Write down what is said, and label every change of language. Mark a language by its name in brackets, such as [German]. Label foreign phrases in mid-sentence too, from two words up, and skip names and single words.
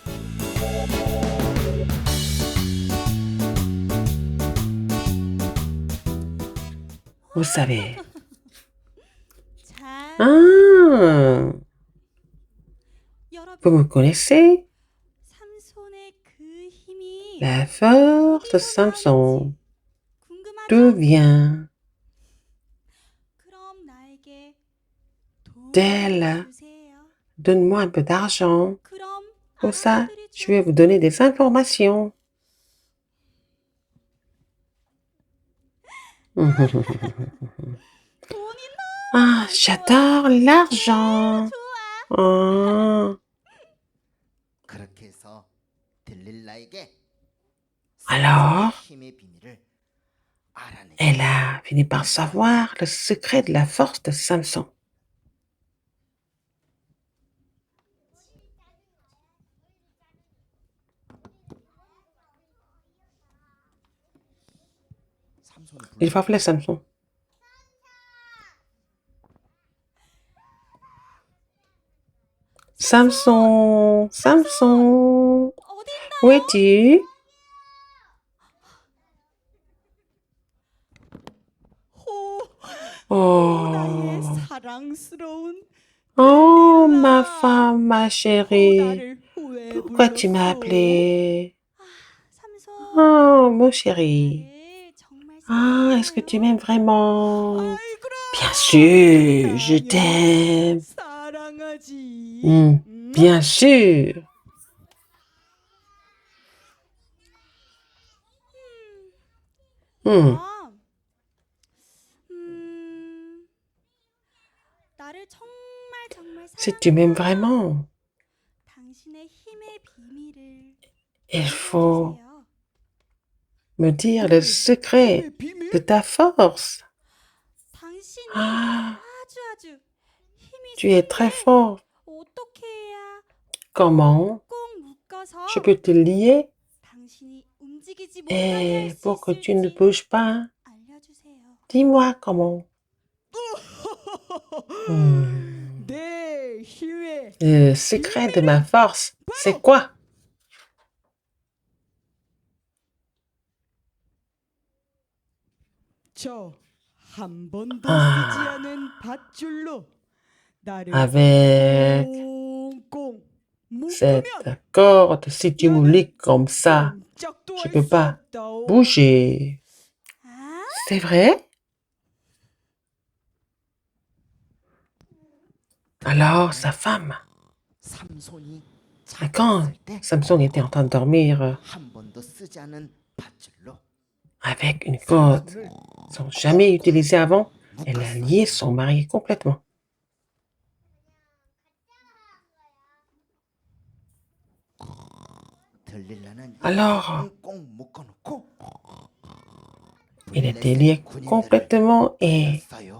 [French] Vous savez. Ah, vous me connaissez? La force de Samson, d'où vient [Korean] 그럼 나에게 [French] d'elle? [Korean] 주세요. [French] Donne-moi un peu d'argent. [Korean] 그럼 [French] Pour ça, [Korean] 알아드리죠. [French] je vais vous donner des informations. [Korean] 돈이 [French] Ah, j'adore l'argent. [Korean] 좋아. Ah. 그렇게 해서 들릴라에게 [French] Alors, [Korean] 힘의 비밀을 알아내게. [French] elle a fini par savoir le secret de la force de Samson. Il va appeler Samson. Samson, Samson, [Korean] 어디 있나? [French] où es-tu? [Korean] 나의 Oh, 사랑스러운 [French] oh, ma femme, ma 오, chérie. [Korean] 나를 왜 [French] Pourquoi tu m'as [Korean] 불렀어? [French] appelé? [Korean] 삼성, [French] Oh, mon chéri. [Korean] 나를 정말 [French] Ah, est-ce que tu m'aimes vraiment? [Korean] 아이, 그럼 [French] Bien sûr, je t'aime. [Korean] 사랑하지. [French] Bien sûr. Hmm. [Korean] 아, 나를 정말 [French] Si tu m'aimes [Korean] 사랑하면 [French] vraiment, [Korean] 당신의 힘의 비밀을 [French] il faut [Korean] 알려주세요. [French] me dire le secret de ta force. [Korean] 당신이 Ah, 아주 힘이 [French] tu es très fort. [Korean] 어떻게 해야 [French] Comment [Korean] 꼭 묶어서 [French] je peux te lier [Korean] 당신이 움직이지 못하게 [French] et [Korean] 할 수 [French] pour que tu ne [Korean] 있을지 [French] bouges pas? [Korean] 알려주세요. [French] Dis-moi comment. Hmm. [Korean] 내 힘의 [French] Le secret de ma force, c'est quoi? [Korean] 저 한 번도 아. 쓰지 않은 밧줄로 나를 [French] Avec [Korean] 꽁꽁 묶으면 [French] cette corde, si tu me lies comme ça, [Korean] 꼼짝도 [French] je [Korean] 할 [French] peux [Korean] 수 [French] pas [Korean] 없다오. [French] bouger. 아? C'est vrai? Alors, sa femme, [Korean] 삼손이 [French] quand [Korean] 잠들었을 때 [French] Samson était en train de dormir [Korean] 한 번도 쓰지 않은 밧줄로 [French] avec une corde [Korean] 삼손을 [French] sans jamais utiliser avant, elle a lié son mari complètement. [Korean] 들릴라는 [French] Alors, [Korean] 꽁꽁 묶어놓고 [French] il était lié [Korean] 군인들을 [French] complètement et [Korean] 불렀어요.